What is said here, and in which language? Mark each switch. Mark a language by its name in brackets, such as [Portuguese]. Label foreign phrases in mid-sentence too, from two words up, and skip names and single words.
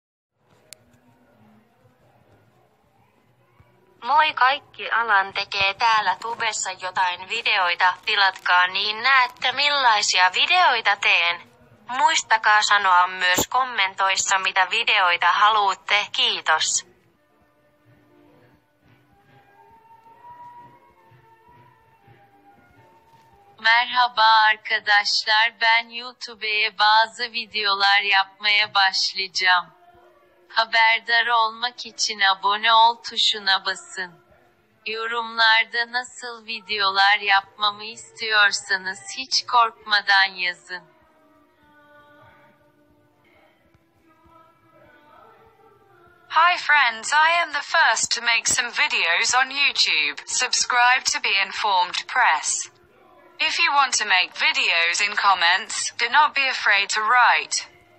[Finnish] Moi kaikki, Alan tekee täällä tubessa jotain videoita, tilatkaa niin näette millaisia videoita teen. Muistakaa sanoa myös kommentoissa mitä videoita haluatte, kiitos. [Turkish] Merhaba arkadaşlar, ben YouTube'ye bazı videolar yapmaya başlayacağım. Haberdar olmak için abone ol tuşuna basın. Yorumlarda nasıl videolar yapmamı istiyorsanız hiç korkmadan yazın. [English] Hi friends, I am the first to make some videos on YouTube. Subscribe to be informed, press. If you want to make videos in comments, do not be afraid to write.